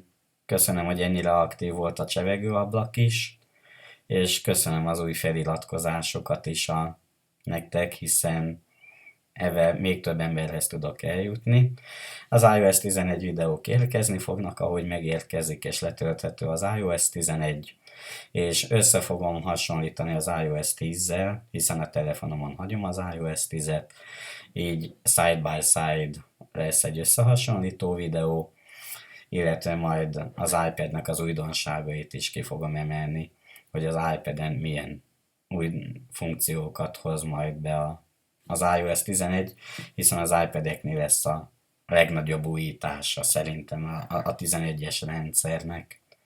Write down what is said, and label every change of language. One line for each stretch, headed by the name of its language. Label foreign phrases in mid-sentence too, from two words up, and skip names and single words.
Hungarian: Köszönöm, hogy ennyire aktív volt a csevegőablak is, és köszönöm az új feliratkozásokat is nektek, hiszen ezzel még több emberhez tudok eljutni. Az iOS 11 videók érkezni fognak, ahogy megérkezik, és letölthető az iOS 11, és össze fogom hasonlítani az iOS 10-zel, hiszen a telefonomon hagyom az iOS 10-et, így
English: side by side
Hungarian: lesz egy összehasonlító videó, illetve majd az iPad-nek az újdonságait is ki fogom emelni, hogy az iPad-en milyen új funkciókat hoz majd be az iOS 11, hiszen az iPad-eknél lesz a legnagyobb újítása szerintem a 11-es rendszernek.